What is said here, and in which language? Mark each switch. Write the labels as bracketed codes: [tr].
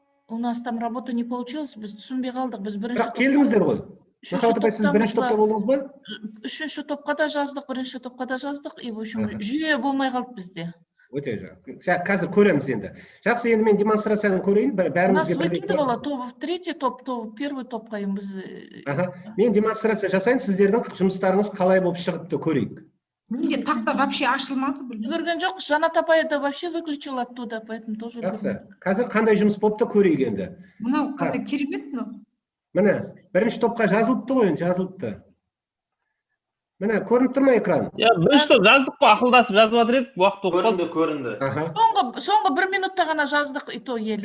[ru] У нас там работа не получилась, [kk] біз түсінбей қалдық. Біз бірінші Бірақ келдіңіздер ғой. Махаббат апай, сіз бірінші топта болдыңыз ба? Үшінші топқа да жаздық, бірінші топқа да жаздық. [ru] И в общем, [kk] жүйе болмай қалды бізде. Өте жақсы. Қазір көреміз енді. Жақсы, енді мен демонстрацияны көрейін. [ru] У нас выкидывало то в третий топ, то в первый [kk] топқа біз. Мен демонстрация жасайын, сіздердің жұмыстарыңыз қалай болып шығыпты көрейік. Менде тақта вообще ашылмады. Көрген жоқ, [ru] Жанат апай да вообще выключил оттуда, поэтому тоже. [kk] Жақсы. Қазір қандай жұмыс болыпты көрейік енді. Мынау қандай керемет мынау. Міне, бірінші топқа жазылыпты ғой, жазылыпты. Міне, көрініп тұр ма экран? Бірінші топ жаздық қой, ақылдасып жазып жатыр едік, уақыт тоқталды. Көрінді. Соңғы 1 минутта ғана жаздық, [ru] и то [kk] елі.